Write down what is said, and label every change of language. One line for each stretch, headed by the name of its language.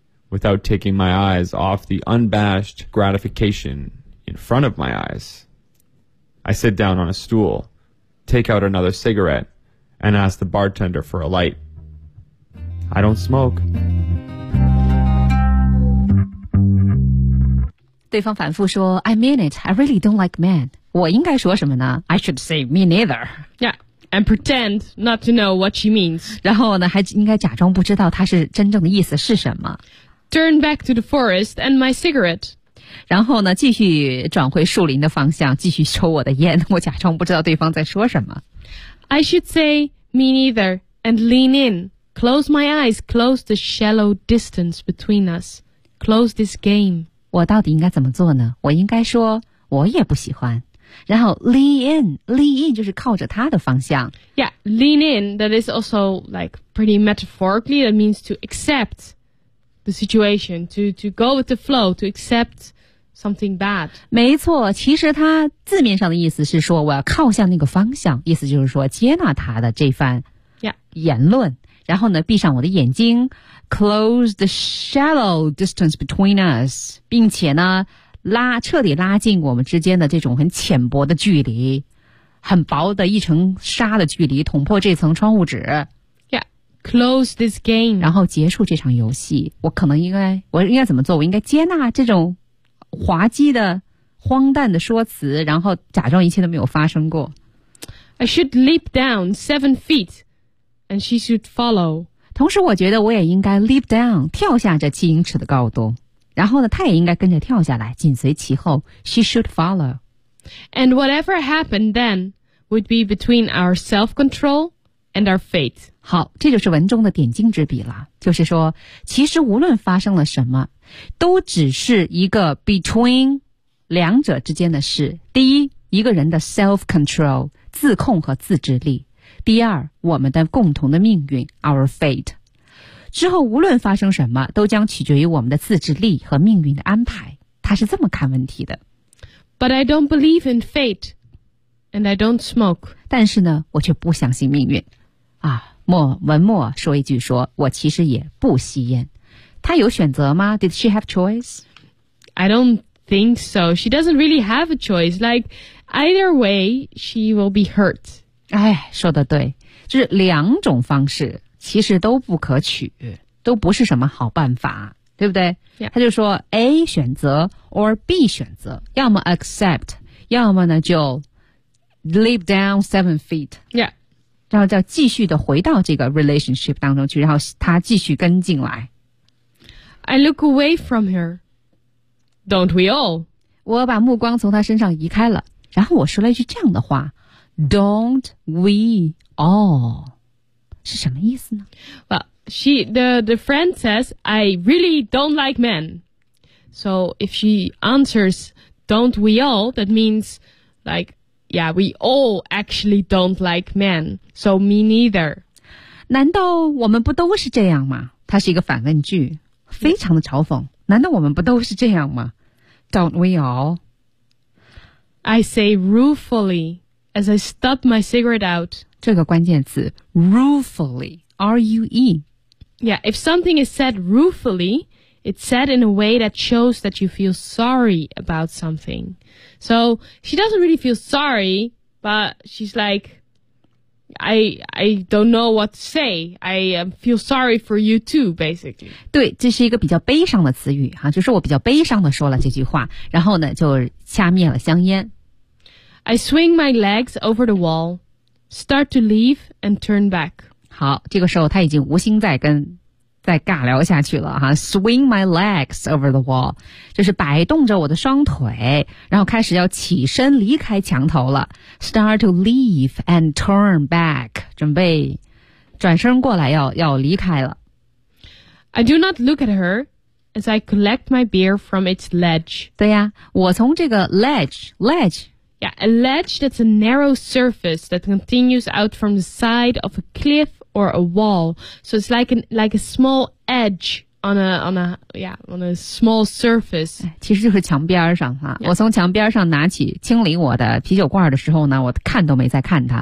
English: Without taking my eyes off the unabashed gratification in front of my eyes, I sit down on a stool, take out another cigarette, and ask the bartender for a light. I don't smoke.
Chinese: 对方反复说
English: I mean it, I really don't like men.
Chinese: 我应该说什么呢
English: I should say me neither. Yeah, and pretend not to know what she means.
Chinese: 然后呢还应该假装不知道她是真正的意思是什么。
English: Turn back to the forest and my cigarette.
Chinese: 然后呢继续转回树林的方向继续抽我的烟我假装不知道对方在说什么。
English: I should say me neither and lean in. Close my eyes, close the shallow distance between us. Close this game.
Chinese: 我到底应该怎么做呢？我应该说我也不喜欢。然后
English: lean in, lean in
Chinese: 就是靠着他的方向。
English: Yeah, lean in, that is also like pretty metaphorically, that means to accept the situation, to go with the flow, to accept something bad.
Chinese: 没错，其实他字面上的意思是说我要靠向那个方向，意思就是说接纳他的这番言论。
English: Yeah.
Chinese: 然后呢闭上我的眼睛
English: close the shallow distance between us,
Chinese: 并且呢彻底拉近我们之间的这种很浅薄的距离很薄的一层纱的距离捅破这层窗户纸。
English: Yeah, close this game.
Chinese: 然后结束这场游戏我应该怎么做我应该接纳这种滑稽的荒诞的说辞然后假装一切都没有发生过。
English: I should leap down 7 feet. And she should follow.
Chinese: 同时我觉得我也应该
English: leap down,
Chinese: 跳下这7英尺的高度。然后呢她也应该跟着跳下来紧随其后
English: She should follow. And whatever happened then would be between our self-control and our fate.
Chinese: 好这就是文中的点睛之笔了。就是说其实无论发生了什么都只是一个 between 两者之间的事。第一一个人的 self-control, 自控和自制力。第二我们的共同的命运 our fate 之后无论发生什么都将取决于我们的自制力和命运的安排他是这么看问题的
English: But I don't believe in fate and I don't smoke
Chinese: 但是呢我却不相信命运啊，文末说一句说我其实也不吸烟他有选择吗
English: Did she have choice? I don't think so She doesn't really have a choice Like either way she will be hurt
Chinese: 哎，说的对，就是两种方式其实都不可取，都不是什么好办法，对不对？
English: Yeah.
Chinese: 他就说 A 选择 or B 选择，要么 accept， 要么呢就
English: leap down 7 feet， yeah，
Chinese: 然后叫继续的回到这个 relationship 当中去，然后他继续跟进来。
English: I look away from her， don't we all？
Chinese: 我把目光从他身上移开了，然后我说了一句这样的话。
English: Don't we all
Chinese: 是什么意思呢
English: Well, the friend says I really don't like men So if she answers Don't we all That means like Yeah, we all actually don't like men So me neither
Chinese: 难道我们不都是这样吗它是一个反问句非常的嘲讽难道我们不都是这样吗
English: Don't we all I say ruefullyAs I stub my cigarette out.
Chinese: 这个关键词 ,ruefully, R-U-E.
English: Yeah, if something is said ruefully, it's said in a way that shows that you feel sorry about something. So, she doesn't really feel sorry, but she's like, I don't know what to say. I feel sorry for you too, basically.
Chinese: 对，这是一个比较悲伤的词语，哈，就是我比较悲伤的说了这句话，然后呢，就掐灭了香烟。
English: I swing my legs over the wall, start to leave and turn back.
Chinese: 好，这个时候他已经无心再尬聊下去了哈。
English: Swing my legs over the wall,
Chinese: 就是摆动着我的双腿，然后开始要起身离开墙头了。
English: Start to leave and turn back,
Chinese: 准备转身过来要离开了。
English: I do not look at her. As I collect my beer from its ledge.
Chinese: 对呀，我从这个 ledge.
English: Yeah, a ledge that's a narrow surface that continues out from the side of a cliff or a wall. So it's like a small edge on a small surface.
Chinese: 其实就是墙边上哈。 Yeah. 我从墙边上拿起清理我的啤酒罐的时候呢，我看都没再看它。